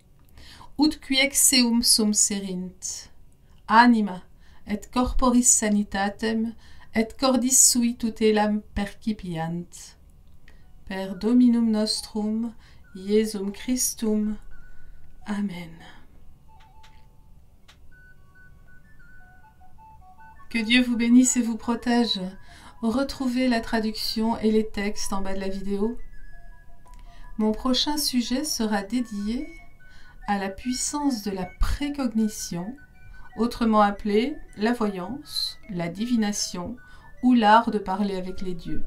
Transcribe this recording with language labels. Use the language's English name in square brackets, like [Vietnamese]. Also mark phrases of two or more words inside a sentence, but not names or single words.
[Latin] ut qui exeum sum serint, anima, et corporis sanitatem, et cordis sui tutelam percipiant. Per Dominum nostrum, Iesum Christum. Amen. [French] Que Dieu vous bénisse et vous protège. Retrouvez la traduction et les textes en bas de la vidéo. Mon prochain sujet sera dédié à la puissance de la précognition, autrement appelée la voyance, la divination ou l'art de parler avec les dieux.